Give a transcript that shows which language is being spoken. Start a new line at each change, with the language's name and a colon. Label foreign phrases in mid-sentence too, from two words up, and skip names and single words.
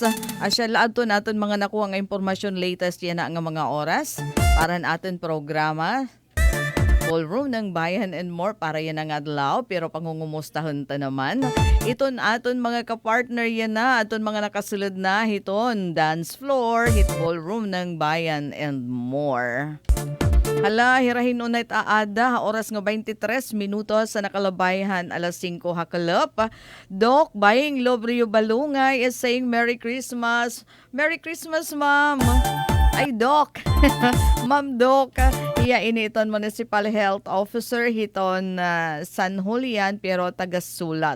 Waray: Asya laadto naton mga nakuha nga impormasyon latest yan na nga mga oras para naton programa. Ballroom ng Bayan and more para yan ang adlaw pero pangungumustahon ta naman. Iton aton mga kapartner yan na aton mga nakasulod na hiton dance floor, hit ballroom ng Bayan and more. Hala, hirahin unay aada, oras nga 23 minutos sa nakalabayhan, alas 5 hakalop.
English: Doc, Baying Lobrio Balungay is saying Merry Christmas. Merry Christmas, Ma'am. Ay, Doc.
Waray: Ma'am Doc, iya initon
English: Municipal Health Officer
Waray: hiton San Julian pero taga-sulat.